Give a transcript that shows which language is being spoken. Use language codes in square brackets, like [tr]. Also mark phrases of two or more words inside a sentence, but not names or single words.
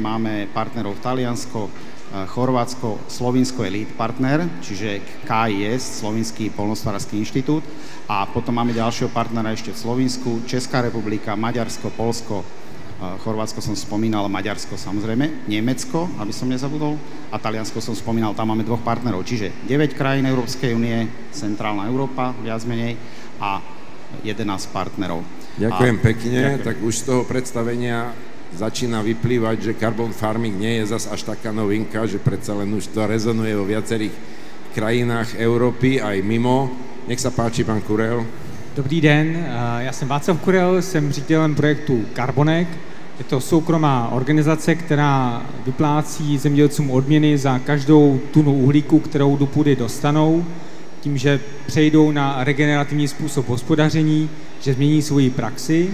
[sk] Máme partnerov Taliansko, Chorvátsko, Slovinsko je [en] lead partner, [sk] čiže KIS, Slovinský poľnohospodársky inštitút, a potom máme ďalšieho partnera ešte v Slovinsku, Česká republika, Maďarsko, Poľsko, Chorvátsko som spomínal, Maďarsko samozrejme, Nemecko, aby som nezabudol, a Taliansko som spomínal, tam máme 2 partnerov, čiže 9 krajín Európskej únie, centrálna Európa, viac menej, a 11 partnerov. Ďakujem pekne, ďakujem. Tak už z toho predstavenia začína vyplývať, že [en] carbon farming [sk] nie je zas až taká novinka, že predsa len už to rezonuje vo viacerých krajinách Európy, aj mimo. Nech sa páči, pán Kurel. [cs] Dobrý den, já jsem Václav Kurel, jsem ředitelem projektu Carbonek. Je to soukromá organizace, která vyplácí zemědělcům odměny za každou tunu uhlíku, kterou do půdy dostanou, tím, že přejdou na regenerativní způsob hospodaření, že změní svoji praxi.